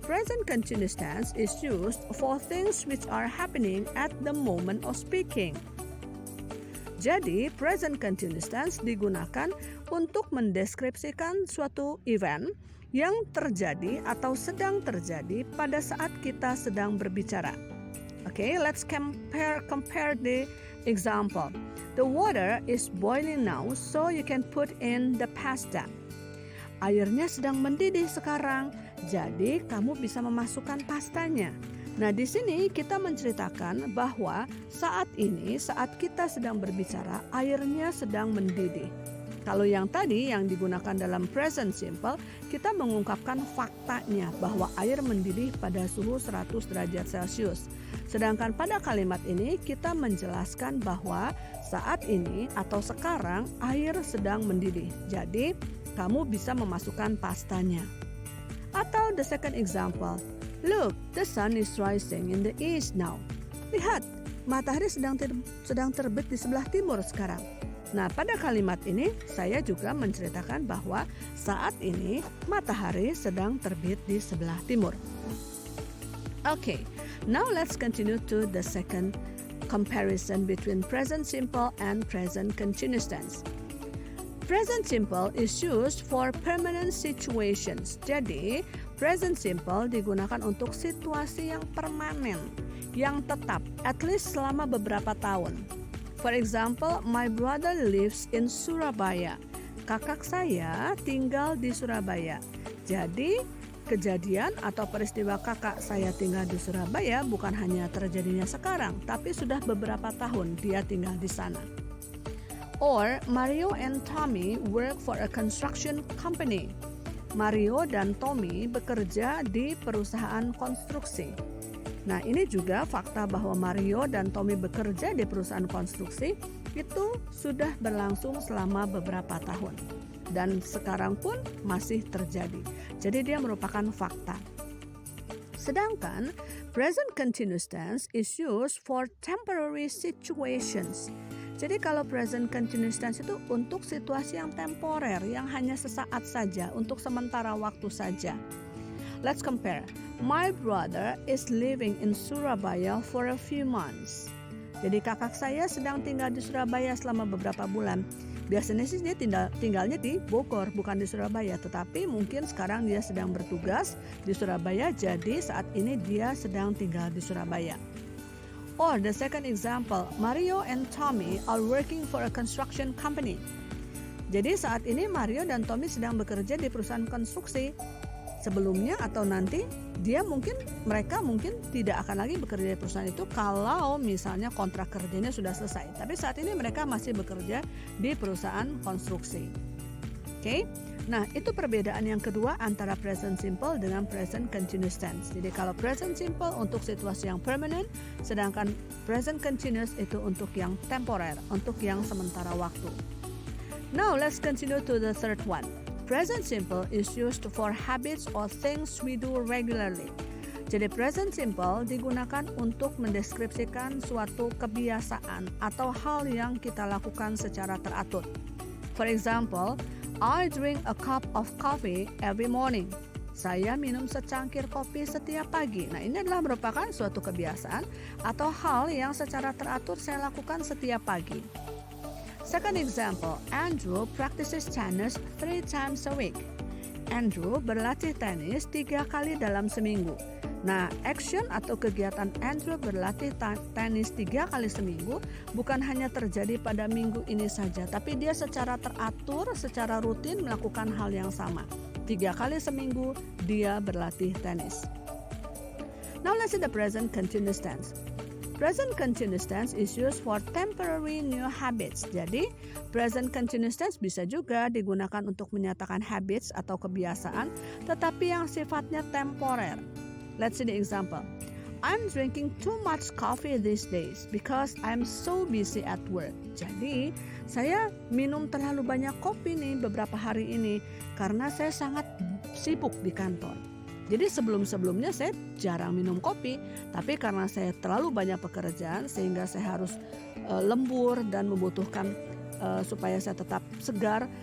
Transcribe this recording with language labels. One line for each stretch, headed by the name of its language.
English: Present continuous tense is used for things which are happening at the moment of speaking.
Indonesian: Jadi, present continuous tense digunakan untuk mendeskripsikan suatu event yang terjadi atau sedang terjadi pada saat kita sedang berbicara.
English: Okay, let's compare the example. The water is boiling now, so you can put in the pasta.
Indonesian: Airnya sedang mendidih sekarang, jadi kamu bisa memasukkan pastanya. Nah, di sini kita menceritakan bahwa saat kita sedang berbicara, airnya sedang mendidih. Kalau yang tadi yang digunakan dalam present simple, kita mengungkapkan faktanya bahwa air mendidih pada suhu 100 derajat Celcius. Sedangkan pada kalimat ini kita menjelaskan bahwa saat ini atau sekarang air sedang mendidih. Jadi, kamu bisa memasukkan pastanya.
English: Atau the second example. Look, the sun is rising in the east now.
Indonesian: Lihat, matahari sedang terbit di sebelah timur sekarang. Nah, pada kalimat ini saya juga menceritakan bahwa saat ini matahari sedang terbit di sebelah timur.
English: Okay, now let's continue to the second comparison between present simple and present continuous tense. Present simple is used for permanent situations.
Indonesian: Jadi, present simple digunakan untuk situasi yang permanen, yang tetap, at least selama beberapa tahun.
English: For example, my brother lives in Surabaya.
Indonesian: Kakak saya tinggal di Surabaya. Jadi, kejadian atau peristiwa kakak saya tinggal di Surabaya bukan hanya terjadinya sekarang, tapi sudah beberapa tahun dia tinggal di sana.
English: Or, Mario and Tommy work for a construction company.
Indonesian: Mario dan Tommy bekerja di perusahaan konstruksi. Nah, ini juga fakta bahwa Mario dan Tommy bekerja di perusahaan konstruksi itu sudah berlangsung selama beberapa tahun. Dan sekarang pun masih terjadi. Jadi dia merupakan fakta.
English: Sedangkan present continuous tense is used for temporary situations.
Indonesian: Jadi kalau present continuous tense itu untuk situasi yang temporer, yang hanya sesaat saja, untuk sementara waktu saja.
English: Let's compare. My brother is living in Surabaya for a few months.
Indonesian: Jadi kakak saya sedang tinggal di Surabaya selama beberapa bulan. Biasanya sih dia tinggalnya di Bogor, bukan di Surabaya. Tetapi mungkin sekarang dia sedang bertugas di Surabaya, jadi saat ini dia sedang tinggal di Surabaya.
English: Or the second example, Mario and Tommy are working for a construction company.
Indonesian: Jadi saat ini Mario dan Tommy sedang bekerja di perusahaan konstruksi. Sebelumnya atau nanti mereka mungkin tidak akan lagi bekerja di perusahaan itu kalau misalnya kontrak kerjanya sudah selesai. Tapi saat ini mereka masih bekerja di perusahaan konstruksi. Oke. Nah, itu perbedaan yang kedua antara present simple dengan present continuous tense. Jadi kalau present simple untuk situasi yang permanent, sedangkan present continuous itu untuk yang temporer, untuk yang sementara waktu.
English: Now, let's continue to the third one. Present simple is used for habits or things we do regularly.
Indonesian: Jadi present simple digunakan untuk mendeskripsikan suatu kebiasaan atau hal yang kita lakukan secara teratur.
English: For example, I drink a cup of coffee every morning.
Indonesian: Saya minum secangkir kopi setiap pagi. Nah, ini adalah merupakan suatu kebiasaan atau hal yang secara teratur saya lakukan setiap pagi.
English: Second example, Andrew practices tennis 3 times a week.
Indonesian: Andrew berlatih tenis 3 kali dalam seminggu. Nah, action atau kegiatan Andrew berlatih tenis 3 kali seminggu bukan hanya terjadi pada minggu ini saja, tapi dia secara teratur, secara rutin melakukan hal yang sama. 3 kali seminggu dia berlatih tenis.
English: Now let's see the present continuous tense. Present continuous tense is used for temporary new habits.
Indonesian: Jadi, present continuous tense bisa juga digunakan untuk menyatakan habits atau kebiasaan, tetapi yang sifatnya temporer.
English: Let's see the example. I'm drinking too much coffee these days because I'm so busy at work.
Indonesian: Jadi, saya minum terlalu banyak kopi nih beberapa hari ini karena saya sangat sibuk di kantor. Jadi sebelum-sebelumnya saya jarang minum kopi, tapi karena saya terlalu banyak pekerjaan sehingga saya harus lembur dan membutuhkan supaya saya tetap segar.